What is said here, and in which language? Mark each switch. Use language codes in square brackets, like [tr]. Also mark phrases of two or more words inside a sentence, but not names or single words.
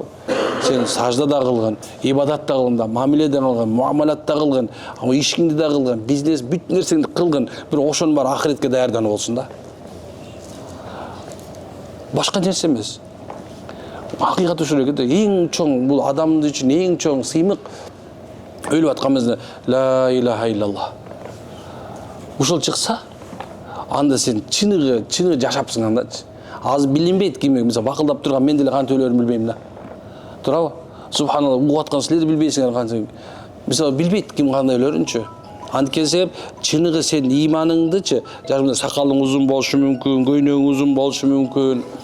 [ky] Сен сажда да кылгын, ибадат да кылгын, мамиле да кылгын, муамалат да кылгын, ишиңди да кылгын, бизнес бүт нерсеңди кылгын, бир ошонун баары ахиретке даярдануу болсун да. Башка нерсе эмес. Акыйкат ушул эле, эң чоң бул адамдын үчүн эң чоң сыймык өлүп атканыбызда [ar] لا إله إلا الله. [ky] Ушул чыкса, анда сен чыныгы жашапсың андачы. Азыр билинбейт кимге, мисалы бакылдап турган мен деле кантип өлөрүмүн билбейм да. Туурабы? Субханалла, угуп аткан силер билбейсиңер кантип. Мисалы билбейт ким кандай өлөрүнчү. Анткени чыныгы сен иманыңдычы, жашында сакалың узун болушу мүмкүн, көйнөгүң узун болушу мүмкүн.